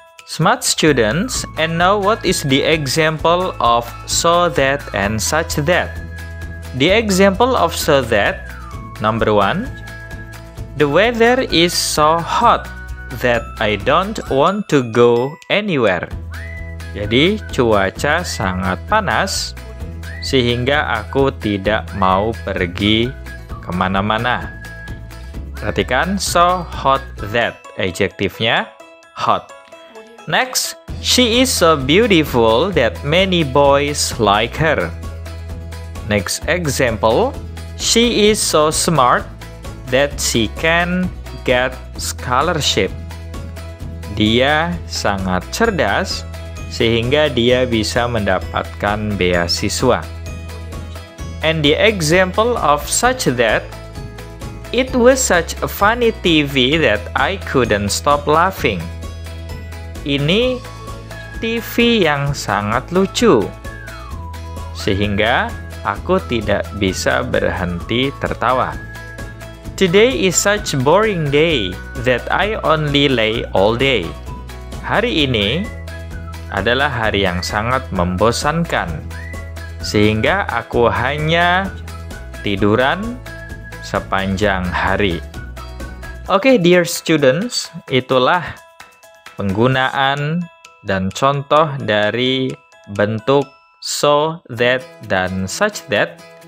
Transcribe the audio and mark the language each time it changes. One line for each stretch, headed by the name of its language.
English: Smart students, and now what is the example of so that and such that? The example of so that Number 1. The weather is so hot that I don't want to go anywhere.
Indonesian: Jadi, cuaca sangat panas sehingga aku tidak mau pergi kemana-mana. Perhatikan,
English: so hot that,
Indonesian: adjektifnya hot.
English: Next, she is so beautiful that many boys like her. Next example, she is so smart that she can get scholarship.
Indonesian: Dia sangat cerdas sehingga dia bisa mendapatkan beasiswa.
English: And the example of such that, it was such a funny TV that I couldn't stop laughing.
Indonesian: Ini TV yang sangat lucu, sehingga aku tidak bisa berhenti tertawa.
English: Today is such a boring day that I only lay all day.
Indonesian: Hari ini adalah hari yang sangat membosankan, sehingga aku hanya tiduran sepanjang hari. Oke,
English: dear students,
Indonesian: itulah penggunaan dan contoh dari bentuk so, that, dan such that.